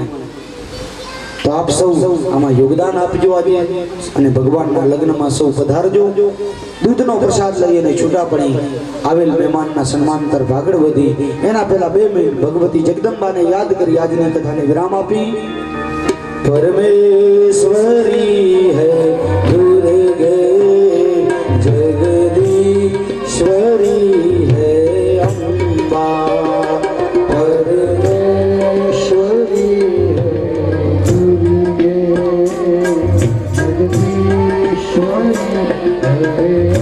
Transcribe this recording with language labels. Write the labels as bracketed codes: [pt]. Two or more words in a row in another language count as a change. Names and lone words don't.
[gu] તો આપ સૌ આમાં યોગદાન આપજો આજે અને ભગવાનના લગ્નમાં સૌ પધારજો. દૂધનો પ્રસાદ લઈ અને છૂટા પડી આવેલ મહેમાનના સન્માનતર ભાગળ વધી એના પહેલા 2 મિનિટ ભગવતી જગદંબાને યાદ કરી આજની કથાને વિરામ આપી. [hi] परमेश्वरी है दुर्गे जगदीश्वरी है अम्बा परमेश्वरी है दुर्गे जगदीश्वरी है